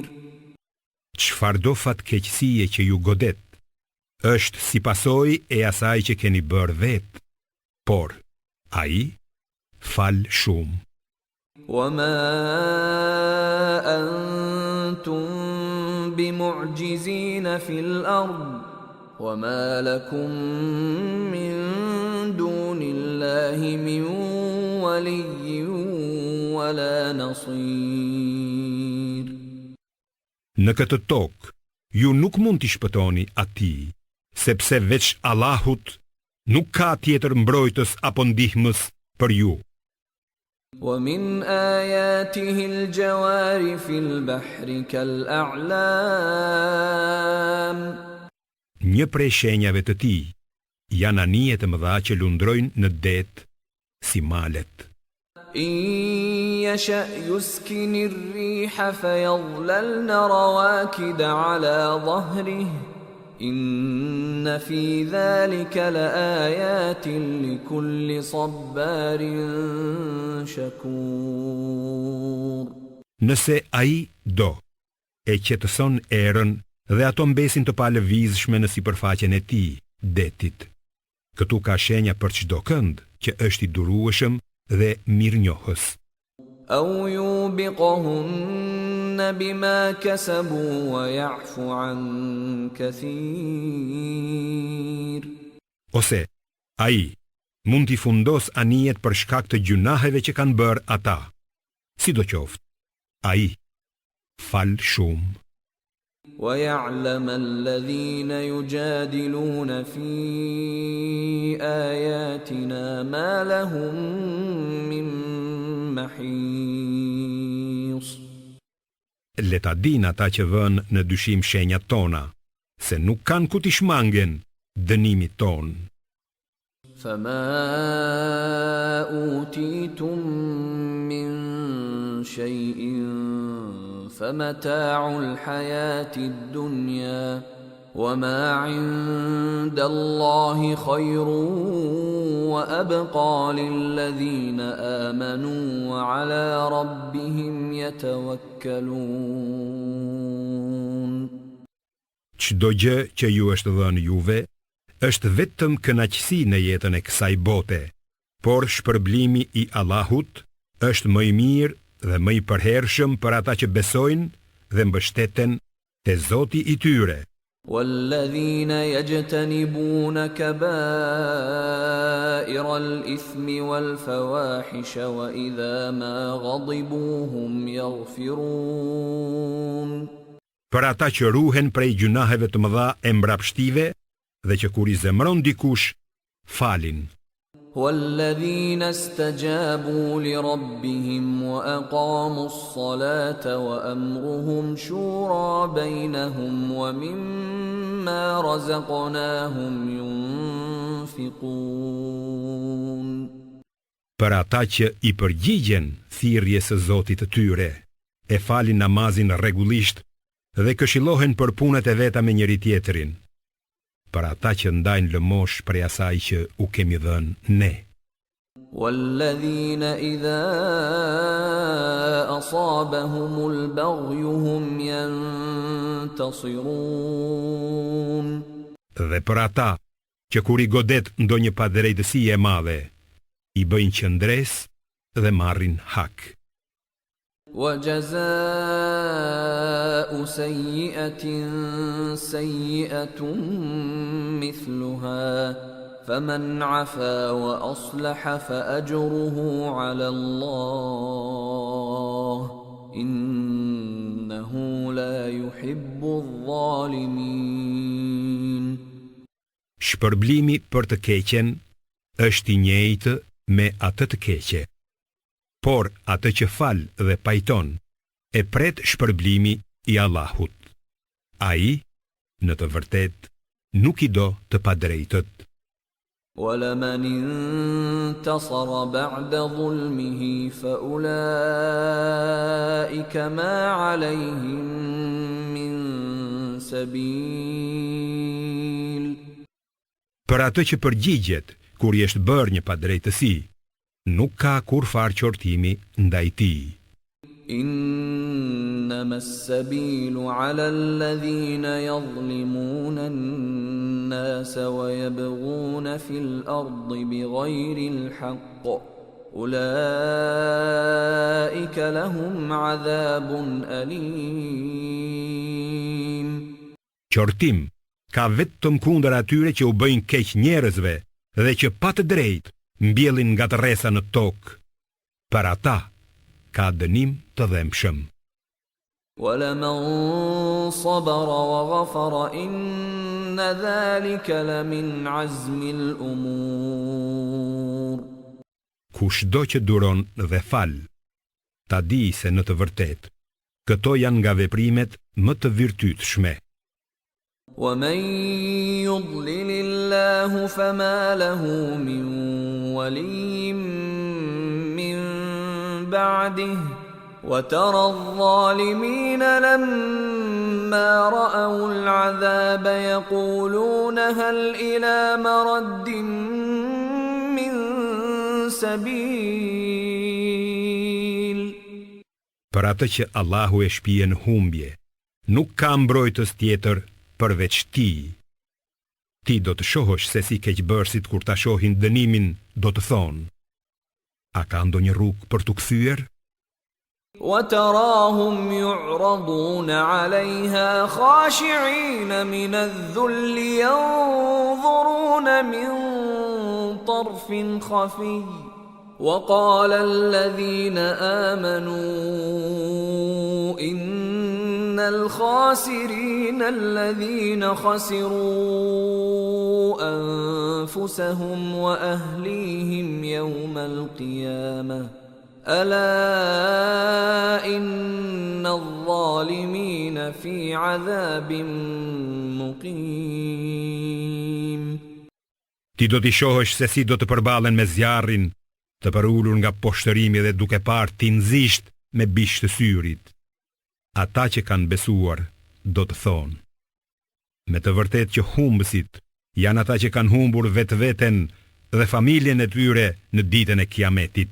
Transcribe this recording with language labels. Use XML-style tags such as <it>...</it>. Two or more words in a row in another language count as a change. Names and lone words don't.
<sq>Çfarëdo fatkeqësie që ju godet është si pasojë e asaj që keni bërë vetë, por ai fal shumë.</sq> <ar>وما أنتم بمعجزين في الأرض وما لكم من دون الله من ولي ولا نصير.</ar> <sq>Në këtë tokë, ju nuk mund t'i shpëtoni atij, sepse veç Allahut nuk ka tjetër mbrojtës apo ndihmës për ju.</sq> <ar>ومن آياته الجوار في البحر كالأعلام.</ar> <sq>Një prej shenjave të tij janë anijet e mëdha që lundrojnë në det si malet.</sq> <ar>إن يشأ يسكن الريح فيظللن رواكد على ظهره إن في ذلك لآيات لكل صبار شكور.</ar> <sq>Nëse ai do, e qetëson erën dhe ato mbesin të palëvizshme në sipërfaqen e tij, detit. Këtu ka shenja për çdo kënd që është i durueshëm dhe mirënjohës.</sq> <ar>أو يوبقهن بما كسبوا ويعفو عن كثير.</ar> <sq>Ose ai mund t'i fundos anijet për shkak të gjunaheve që kanë bërë ata. Sidoqoftë, ai fal shumë.</sq> <ar>ويعلم الذين يجادلون في آياتنا ما لهم من محيص.</ar> <sq>Le ta din ata që vënë në dyshim shenjat tona, se nuk kanë ku t'i shmangen dënimit ton.</sq> <ar>فما أوتيتم من شيء فمتاع الحياة الدنيا وما عند الله خير وأبقى للذين آمنوا وعلى ربهم يتوكلون.</ar> <sq>Çdo gjë që ju është dhënë juve është vetëm kënaqësi në jetën e kësaj bote, por shpërblimi i Allahut është më i mirë dhe më i përhershëm për ata që besojnë dhe mbështeten te Zoti i tyre.</sq> <ar>والذين يجتنبون كبائر الإثم والفواحش وإذا ما غضبوا هم يغفرون.</ar> <sq>Për ata që ruhen prej gjunaheve të mëdha e mbrapshtive dhe që kur i zemron dikush, falin.</sq> <ar>والذين استجابوا لربهم وأقاموا الصلاة وأمرهم شورى بينهم ومما رزقناهم ينفقون.</ar> <sq>Për ata që i përgjigjen thirrjes së Zotit të tyre, e falin namazin rregullisht dhe këshillohen për punët e veta me njëri tjetrin. Për ata që ndajnë lëmosh prej asaj që u kemi dhënë ne.</sq> <ar>والذين إذا أصابهم البغي هم ينتصرون.</ar> <sq>Dhe për ata që kur i godet ndonjë padrejtësi e madhe, i bëjnë qëndres dhe marrin hak.</sq> <ar>وجزاء سيئة سيئة مثلها فمن عفا وأصلح فأجره على الله إنه لا يحب الظالمين.</ar> <sq>Shpërblimi për të keqen është I njëjtë me atë të keqe. Por atë që fal dhe pajton, e pret shpërblimi I Allahut. Ai, në të vërtet, nuk I do të padrejtët.</sq> <ar>وَلَمَنِ انتَصَرَ بَعْدَ ظُلْمِهِ فَأُولَئِكَ مَا عَلَيْهِمْ مِنْ سَبِيلٍ.</ar> <sq>Për atë që përgjigjet kur I është bërë një padrejtësi, nuk ka kur farë qortimi ndaj tij.</sq> <ar>إنما السبيل على الذين يظلمون الناس ويبغون في الأرض بغير الحق أولئك لهم عذاب أليم.</ar> <sq>Qortim ka vetëm kundër atyre që u bëjnë keq njerëzve dhe që pa të drejtë mbjellin nga tërresa në tokë. Për ata ka dënim të dhëmshëm.</sq> <ar>وَلَمَنْ صَبَرَ وَغَفَرَ إِنَّ ذَلِكَ لَمِنْ عَزْمِ الْأُمُورِ.</ar> <sq>Kushdo që duron dhe fal, ta di se në të vërtet, këto janë nga veprimet më të virtytshme.</sq> <ar>وَمَنْ يُضْلِلِ اللَّهُ فَمَا لَهُ مِنْ وَلِيٍّ مِنْ بَعْدِهِ وَتَرَى الظَّالِمِينَ لَمَّا رَأَوُا الْعَذَابَ يَقُولُونَ هَلْ إِلَى مَرَدٍّ مِنْ سَبِيلٍ.</ar> <sq>Për atë që Allahu e shpijen humbje, nuk ka mbrojtës tjetër përveç Tij. Ti do të shohësh se si keqbërësit kur ta shohin dënimin do të thonë: a ka ndonjë rrugë për të kthyer?</sq> <ar>وَتَرَاهُمْ يُعْرَضُونَ عَلَيْهَا خَاشِعِينَ مِنَ الذُّلِّ يَنظُرُونَ مِنْ طَرْفٍ خَفِيٍّ وَقَالَ الَّذِينَ آمَنُوا إِنَّ الْخَاسِرِينَ الَّذِينَ خَسِرُوا أَنفُسَهُمْ وَأَهْلِيهِمْ يَوْمَ الْقِيَامَةِ أَلَا إِنَّ الظَّالِمِينَ فِي عَذَابٍ مُقِيمٍ.</ar> <sq>Ti do t'i shohësh se si do të përballen me zjarrin, të përulur nga poshtërimi dhe duke parë tinzisht me bish të syrit. Ata që kanë besuar do të thonë: me të vërtet që humbësit janë ata që kanë humbur vetveten dhe familjen e tyre në ditën e Kiametit.</sq>